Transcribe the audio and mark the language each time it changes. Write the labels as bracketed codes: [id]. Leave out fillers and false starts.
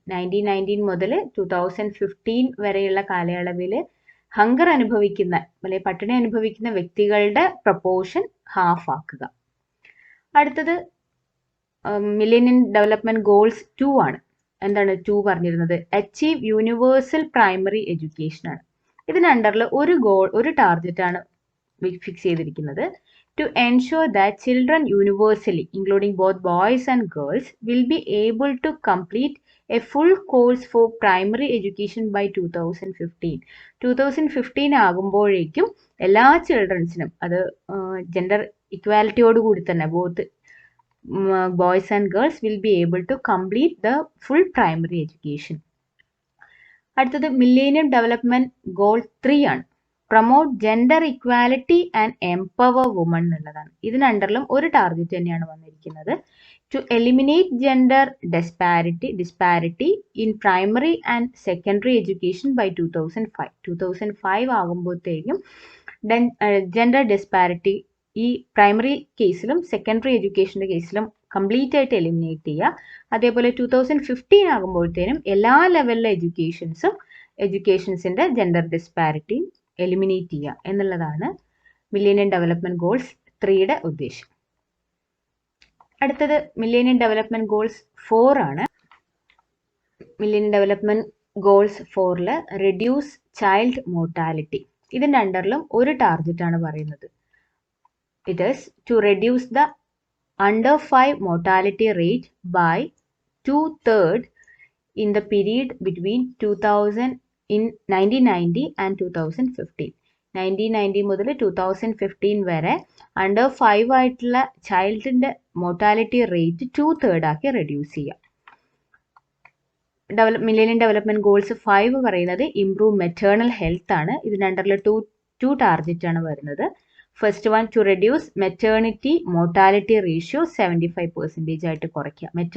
[ml] 1990 മുതൽ 2015 വരെയുള്ള കാലയളവിൽ ഹങ്കർ അനുഭവിക്കുന്ന അല്ലെങ്കിൽ പട്ടിണി അനുഭവിക്കുന്ന വ്യക്തികളുടെ പ്രൊപ്പോർഷൻ ഹാഫ് ആക്കുക. അടുത്തത് മില്ലേനിയം ഡെവലപ്മെന്റ് ഗോൾസ് 2 ആണ്. എന്താണ് 2 പറഞ്ഞിരുന്നത്? അച്ചീവ് യൂണിവേഴ്സൽ പ്രൈമറി എഡ്യൂക്കേഷൻ ആണ്. ഇതിന് അണ്ടറിൽ ഒരു ടാർഗറ്റ് ആണ് ഫിക്സ് ചെയ്തിരിക്കുന്നത്. [en] To ensure that children universally, including both boys and girls, will be able to complete a full course for primary education by 2015. [ml] 2015 ആകുമ്പോഴേക്കും എല്ലാ ചിൽഡ്രൻസിനും, അത് ജെൻഡർ ഇക്വാലിറ്റിയോട് കൂടി തന്നെ, both [en] boys and girls will be able to complete the full primary education. [ml] അടുത്തത് millennium development goal 3 ആണ്. Promote gender equality and empower woman എന്നുള്ളതാണ്. ഇതിനണ്ടറിലും ഒരു target തന്നെയാണ് വന്നിരിക്കുന്നത്. [en] To eliminate gender disparity in primary and secondary education by 2005. [ml] 2005 ആകുമ്പോഴത്തേക്കും gender disparity ഈ primary കേസിലും secondary എഡ്യൂക്കേഷൻ്റെ കേസിലും കംപ്ലീറ്റ് ആയിട്ട് എലിമിനേറ്റ് ചെയ്യുക. അതേപോലെ 2015 ആകുമ്പോഴത്തേനും എല്ലാ ലെവലിലെ എഡ്യൂക്കേഷൻസിൻ്റെ ജെൻഡർ ഡിസ്പാരിറ്റി എലിമിനേറ്റ് ചെയ്യുക എന്നുള്ളതാണ് മില്ലേനിയം ഡെവലപ്മെന്റ് ഗോൾസ് 3യുടെ ഉദ്ദേശം. അടുത്തത് മില്ലേനിയം ഡെവലപ്മെന്റ് ഗോൾസ് 4 ആണ്. Millennium development goals 4ൽ reduce child mortality. ഇതിൻ്റെ അണ്ടറിലും ഒരു ടാർഗറ്റ് ആണ് പറയുന്നത്. [en] It is to reduce the under 5 mortality rate by 2/3 in the period between 1990 and 2015. [ml] 1990 മുതൽ 2015 വരെ അണ്ടർ 5 ആയിട്ടുള്ള ചൈൽഡിൻ്റെ മോർട്ടാലിറ്റി റേറ്റ് 2/3 ആക്കി റെഡ്യൂസ് ചെയ്യുക. മില്ലേനിയം ഡെവലപ്മെന്റ് ഗോൾസ് 5 പറയുന്നത് ഇംപ്രൂവ് മെറ്റേണൽ ഹെൽത്ത് ആണ്. ഇതിൻ്റെ അണ്ടറിൽ ടു ടാർഗറ്റ് ആണ് വരുന്നത്. First one, to reduce maternity mortality ratio 75% ആയിട്ട് കുറയ്ക്കുക.